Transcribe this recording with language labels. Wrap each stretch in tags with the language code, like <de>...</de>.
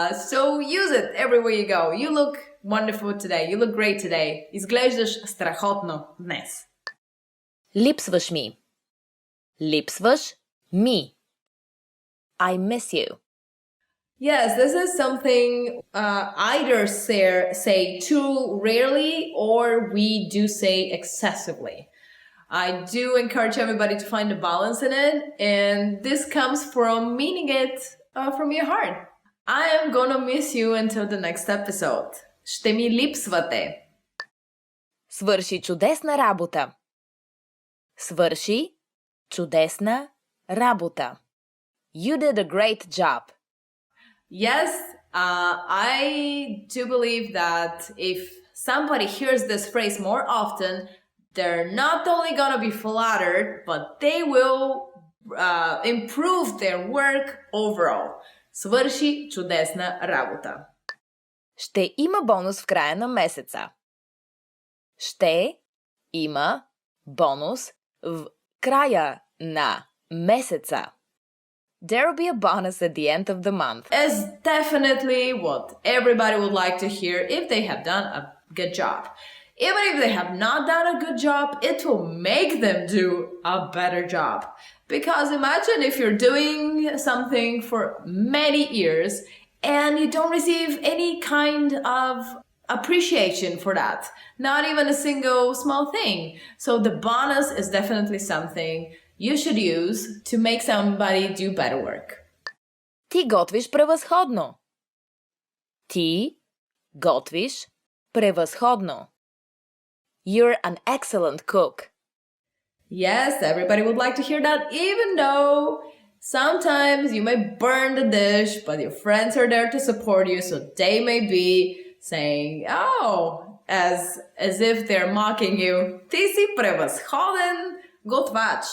<en>So use it everywhere you go. You look wonderful today. You look great today.</en> <bg>Изглеждаш страхотно днес. Липсваш ми. Липсваш ми.</bg> <en>I miss you. Yes, this is something either say too rarely or we do say excessively. I do encourage everybody to find a balance in it, and this comes from meaning it from your heart. I am gonna miss you until the next episode.</en> <bg>Ще ми липсвате. Свърши чудесна работа. Свърши чудесна работа.</bg> <en>You did a great job. Yes, I do believe that if somebody hears this phrase more often, they're not only gonna be flattered, but they will improve their work overall.</en> <bg>Свърши чудесна работа. Ще има бонус в края на месеца. Ще има бонус в края на месеца.</bg> <en>There will be a bonus at the end of the month. Is definitely what everybody would like to hear if they have done a good job. Even if they have not done a good job, it will make them do a better job. Because imagine if you're doing something for many years and you don't receive any kind of appreciation for that. Not even a single small thing. So the bonus is definitely something you should use to make somebody do better work.</en> <bg>Ти готвиш превъзходно. Ти готвиш превъзходно.</bg> <en>You're an excellent cook. Yes, everybody would like to hear that, even though sometimes you may burn the dish, but your friends are there to support you, so they may be saying, oh, as if they're mocking you.</en> <bg>Ти си превъзходен готвач.</bg>